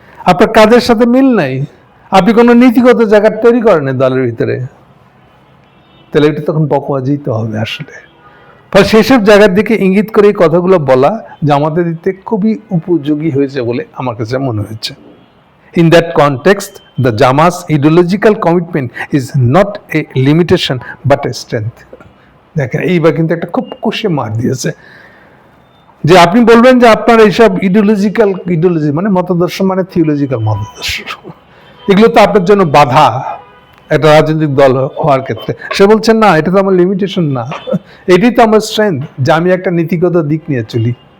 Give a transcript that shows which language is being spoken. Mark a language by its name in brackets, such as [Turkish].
[Bangla] আপনার কাজের সাথে মিল নাই, আপনি কোনো নীতিগত জায়গা তৈরি করেন দলের ভিতরে, তাহলে এটা তখন বকওয়াজি তো হবে আসলে। ফলে সেসব জায়গার দিকে ইঙ্গিত করে এই কথাগুলো বলা জামাতে দিতে খুবই উপযোগী হয়েছে বলে আমার কাছে মনে হয়েছে। [English] In that context, the Jama's ideological commitment is not a limitation but a strength. [Bangla] দেখেন এইবার কিন্তু একটা খুব কষে মার দিয়েছে যে আপনি বলবেন যে আপনার এইসব ইডিওলজি মানে মতাদর্শ মানে থিওলজিক্যাল মতাদর্শ, এগুলো তো আপনার জন্য বাধা একটা রাজনৈতিক দল হওয়ার ক্ষেত্রে। সে বলছেন না, এটা তো আমার লিমিটেশন না, এটাই তো আমার স্ট্রেংথ যে আমি একটা নীতিগত দিক নিয়ে চলি।